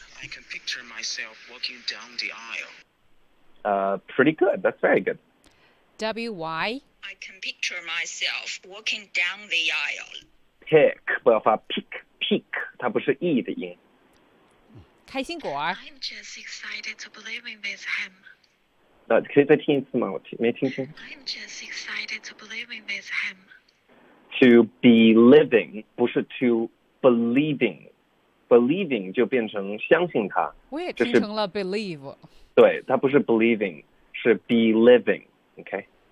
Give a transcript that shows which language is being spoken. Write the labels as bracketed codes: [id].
[en] I can picture myself walking down the aisle. Pretty good. That's very good. WY. I can picture myself walking down the aisle. [zh] Pick, 不要发 pick, pick, 它不是 E 的音。开心果。 [en] I'm just excited to be living with him. [zh] 那可以再听一次吗？我听没听清。 [en] I'm just excited to be living with him. To be living, [zh] 不是 [en] to believing. [zh] Believing 就变成相信他。我也听成了 believe. 对，它不是 believing, 是 [en] be living, okay?